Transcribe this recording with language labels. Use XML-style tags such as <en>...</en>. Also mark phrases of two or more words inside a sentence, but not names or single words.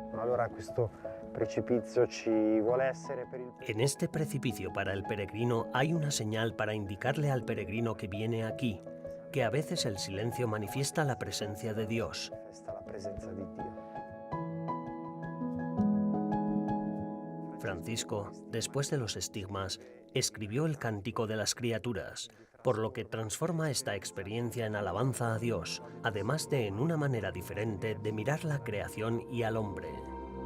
<it>allora questo precipizio ci vuole essere per il...</it> <es>En este precipicio para el peregrino hay una señal para indicarle al peregrino que viene aquí, que a veces el silencio manifiesta la presencia de Dios.</es> <it>Manifesta la presenza di Dio.</it> <es>Francisco, después de los estigmas, escribió el Cántico de las Criaturas, por lo que transforma esta experiencia en alabanza a Dios, además de en una manera diferente de mirar la creación y al hombre.</es>